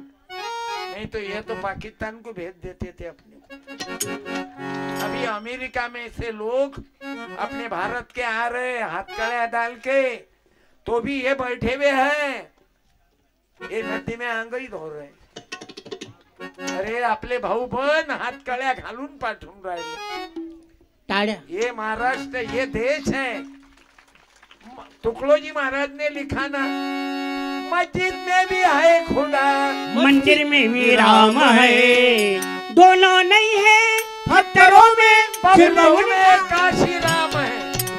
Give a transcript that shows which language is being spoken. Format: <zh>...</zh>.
<hi>नहीं तो ये तो पाकिस्तान को भेज देते थे अपने को। अभी अमेरिका में से लोग अपने भारत के आ रहे हाथकड़िया डाल के, तो भी ये बैठे हुए हैं, ये नदी में आंगई धो रहे।</hi> <mr>अरे आपले भाऊ पण हातकड्या घालून पाठवून राहिले। टाळ्या।</mr> <hi>ये महाराष्ट्र, ये देश है। तुकडोजी महाराज ने लिखा ना, मस्जिद में भी है खुदा, मंदिर में भी राम है, दोनों नहीं है पत्थरों में, पब्लिक में काशी राम है।</hi>